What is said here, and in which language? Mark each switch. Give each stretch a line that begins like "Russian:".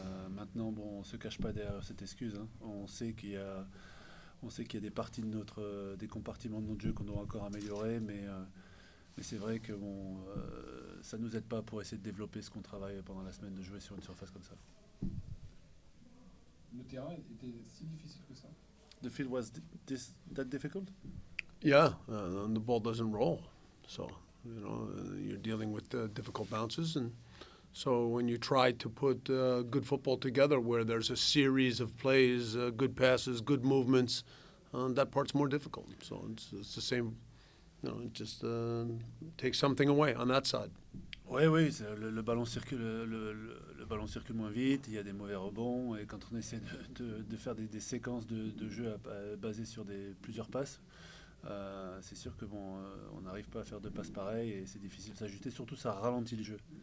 French: Maintenant, bon, on ne se cache pas derrière cette excuse. Hein. On sait qu'il y a des parties de des compartiments de notre jeu qu'on doit encore améliorer, mais c'est vrai que bon, ça ne nous aide pas pour essayer de développer ce qu'on travaille pendant la semaine, de jouer sur une surface comme ça. Le terrain était si difficile que ça?
English: The field was that difficult? Yeah, the ball doesn't roll. So, you're dealing with difficult bounces. And so when you try to put good football together where there's a series of plays, good passes, good movements, that part's more difficult. So it's the same, it just takes something away on that side.
French: Oui, le ballon circule, le ballon circule moins vite, il y a des mauvais rebonds, et quand on essaie de faire des séquences de jeu basées sur plusieurs passes, c'est sûr que bon, on n'arrive pas à faire deux passes pareilles et c'est difficile de s'ajuster, surtout ça ralentit le jeu.